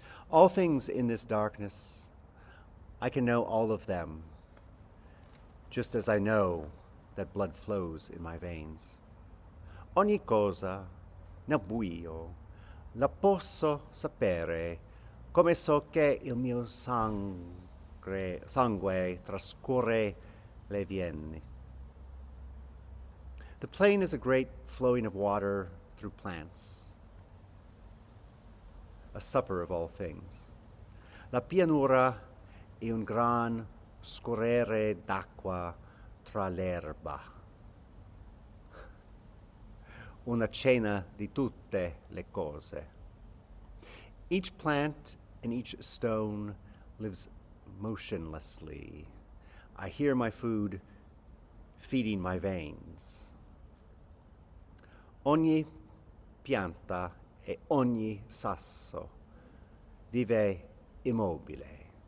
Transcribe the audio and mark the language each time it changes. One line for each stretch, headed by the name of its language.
English: All things in this darkness, I can know all of them, just as I know that blood flows in my veins.
Italian: Ogni cosa nel buio la posso sapere, come so che il mio sangue trascorre le veine.
English: The plain is a great flowing of water through plants, a supper of all things.
Italian: La pianura è un gran scorrere d'acqua tra l'erba. Una cena di tutte le cose.
English: Each plant and each stone lives motionlessly. I hear my food feeding my veins.
Italian: Ogni pianta e ogni sasso vive immobile.